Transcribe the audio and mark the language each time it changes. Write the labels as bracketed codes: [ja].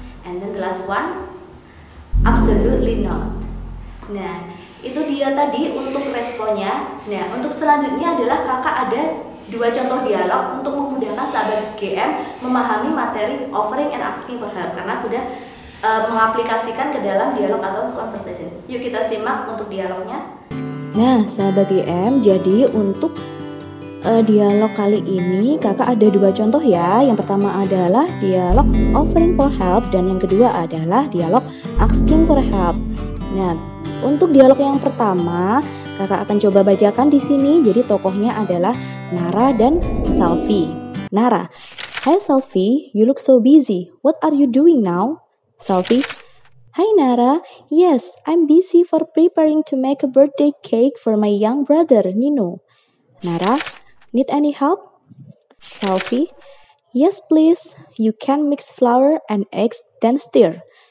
[en] And then the last one, absolutely not. [id] Nah, itu dia tadi untuk responnya. Nah, untuk selanjutnya adalah kakak ada dua contoh dialog untuk memudahkan sahabat GM memahami materi offering and asking for help, karena sudah mengaplikasikan ke dalam dialog atau conversation. Yuk kita simak untuk dialognya. Nah, sahabat GM, jadi untuk dialog kali ini kakak ada dua contoh ya. Yang pertama adalah dialog offering for help, dan yang kedua adalah dialog asking for help. Nah, untuk dialog yang pertama kakak akan coba bacakan di sini. Jadi tokohnya adalah Nara dan Selfie. [en] Nara, hi Selfie, you look so busy. What are you doing now? Selfie, hi Nara, yes, I'm busy for preparing to make a birthday cake for my young brother Nino. Nara, need any help? Selfie, yes please, you can mix flour and eggs then stir.